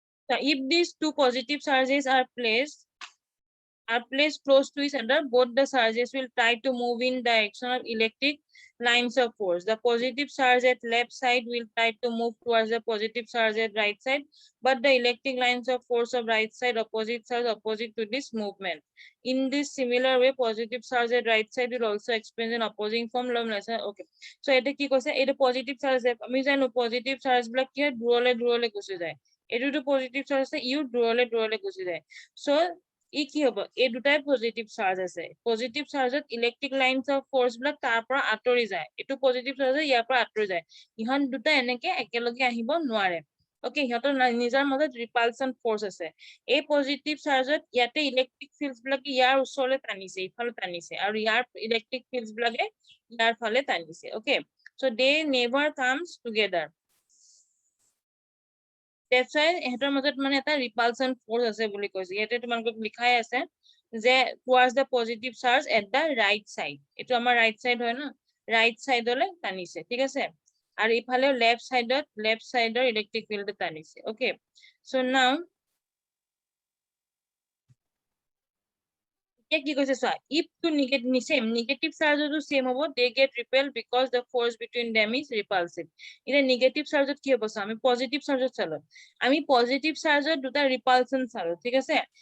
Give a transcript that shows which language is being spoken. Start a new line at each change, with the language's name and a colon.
English: So if these two positive charges are placed close to each other, both the charges will try to move in direction of electric lines of force. The positive charge at left side will try to move towards the positive charge at right side, but the electric lines of force of right side opposite to this movement. In this similar way, positive charge at right side will also experience an opposing form. Okay.
Assamese: So এটা কি কৈছে, এটা positive charge আমি জানো positive charge বিলাক কি হয় দূৰলে গুচি যায়। এইটো positive charge আছে ইও দূৰলে গুচি যায়। So ই কি হ'ব, এই দুটাই পজিটিভ চাৰ্জ আছে। পজিটিভ চাৰ্জত ইলেক্ট্ৰিক লাইনছ অফ ফৰ্চ বিলাক তাৰ পৰা আঁতৰি যায়। এইটো পজিটিভ চাৰ্জত ইয়াৰ পৰা আঁতৰি যায়। ইহঁত দুটা এনেকে একেলগে আহিব নোৱাৰে। ওকে, সিহঁতৰ নিজৰ মাজত ৰিপালচন ফৰ্চ আছে। এই পজিটিভ চাৰ্জত ইয়াতে ইলেক্ট্ৰিক ফিল্ডছ বিলাকে ইয়াৰ ওচৰলে টানিছে, ইফালে টানিছে, আৰু ইয়াৰ ইলেক্ট্ৰিক ফিল্ডছ বিলাকে ইয়াৰ ফালে টানিছে।
English: Okay, so they never comes together. That's why
Assamese: এহেতৰ মাজত মানে এটা ৰিপালচন ফৰ্চ আছে বুলি কৈছে। ইয়াতে তোমালোকক লিখাই আছে যে
English: towards the positive charge at the right side.
Assamese: এইটো আমাৰ right side হয় ন, right side-লৈ টানিছে, ঠিক আছে। আৰু ইফালে left side-ৰ electric field টানিছে।
English: Okay, so now
Assamese: কি কৈছে চোৱা,
English: if to negative charge to same হ'ব, they get repelled because the force between them is repulsive.
Assamese: এতিয়া negative charge কি হ'ব চোৱা, আমি positive charge চালো, আমি positive charge দুটা repulsion চালো, ঠিক আছে।